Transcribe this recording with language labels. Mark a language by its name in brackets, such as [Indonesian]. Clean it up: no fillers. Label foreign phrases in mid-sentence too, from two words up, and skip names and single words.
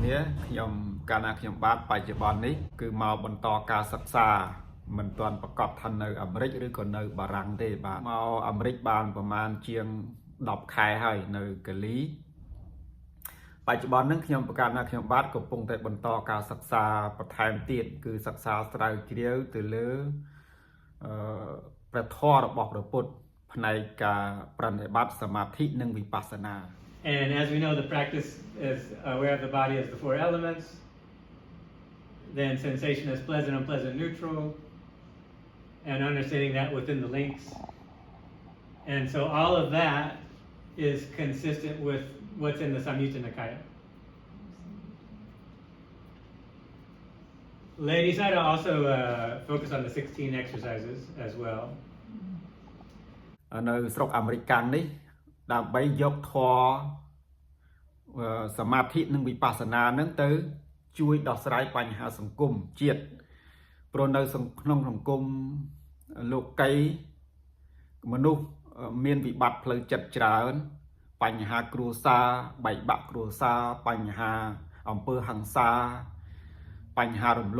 [Khmer] គ្នាខ្ញុំកាលណាខ្ញុំបាទបច្ចុប្បន្ននេះគឺមកបន្តការសិក្សាមិនទាន់ប្រកាសថានៅអាមេរិកឬក៏នៅបារាំងទេបាទមកអាមេរិកបានប្រហែលជាង10ខែហើយនៅកាលីបច្ចុប្បន្នហ្នឹងខ្ញុំប្រកាសថាខ្ញុំបាទកំពុងតែបន្តការសិក្សាបន្ថែមទៀតគឺសិក្សាស្រាវជ្រាវទៅលើព្រះធម៌របស់ព្រះពុទ្ធផ្នែកការប្រតិបត្តិសមាធិនិងវិបស្សនា [English] And as we know, the practice is aware of the body as the four elements, then sensation as pleasant, unpleasant, neutral, and understanding that within the links. And so all of that is consistent with what's in the Samyutta Nikaya. Lady Sayadaw also focused on the 16 exercises as well. [Khmer] នៅស្រុកអាមេរិកកាំងនេះដើម្បីយកធម៌សមាធិនិងវិបស្សនានឹងទៅជួយដោះស្រាយបញ្ហាសង្គមជាតិព្រោះនៅក្នុងសង្គមលោកីមនុស្សមានវិបត្តិផ្លូវចិត្តច្រើនបញ្ហាគ្រួសារបែកបាក់គ្រួសារបញ្ហាអំពើហិង្សាបញ្ហារំលោ